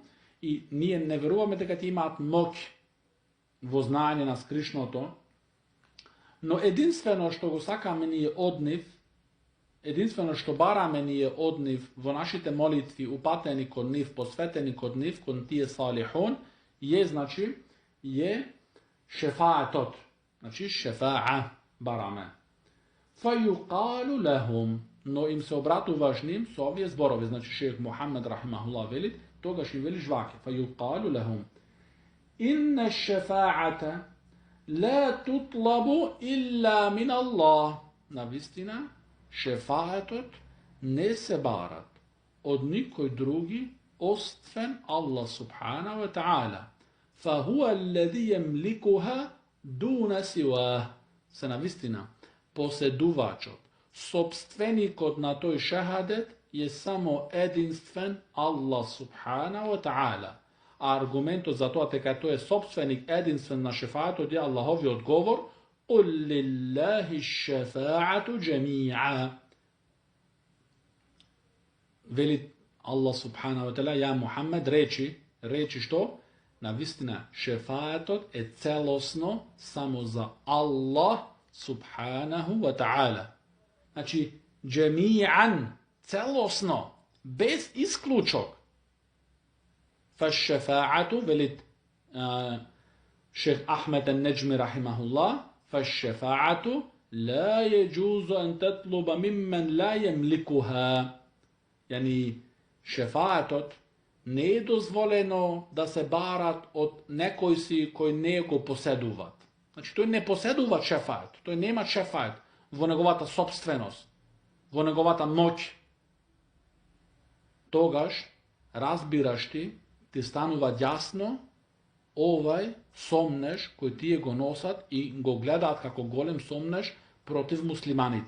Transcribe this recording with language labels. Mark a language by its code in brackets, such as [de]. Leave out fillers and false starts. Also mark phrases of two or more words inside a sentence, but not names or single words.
[mk] И ние не веруваме дека тие имаат моќ во знаење на скришното, но единствено што го сакаме ние од нив, единствено што бараме ние од нив во нашите молитви, упатени кон нив, посветени кон нив, кон тие салихун, значи шефаетот. Значи шефаа бараме. [ar] فيقال لهم, [mk] но им се обратуваш ним со овие зборови. Значи шех Мухаммед рахимахуллах вели, тогаш им велиш ваке. [ar] فيقال لهم. إن الشفاعة لا تطلب إلا من الله. [mk] Навистина, шефаетот не се барат од никој други, освен [ar] الله سبحانه وتعالى. فهو الذي يملكها دون سواه. [mk] Се навистина, поседувачот, собственикот на тој шахадет е само единствен Аллах субхана ва та'ала. А аргументот за тоа дека тој е собственик единствен на шефаатот е Аллаховиот говор [ar] قُلْ لِلَّهِ الشَّفَاعَةُ جَمِيعًا. [mk] Вели [ar] الله سبحانه وتعالى, [mk] ја Мухаммед, речи што? Навистина, шефаатот е целосно само за [ar] الله سبحانه وتعالى. [mk] Значи, джеми'ан, целосно, без исклучок. [ar] Фашшефаату, велит шейх Ахмед ан-Неджми рахимахуллах, فالشفاعة لا يجوز أن تطلب ممن لا يملكها. [mk] Яни, шефаатот не е дозволено да се барат од некој си кој не го поседуваат. Значи, тој не поседува шефаат, тој нема шефаат во неговата собственост, во неговата моќ. Тогаш, разбираш ти станува јасно овај сомнеж кој тие го носат и го гледаат како голем сомнеж против муслиманите.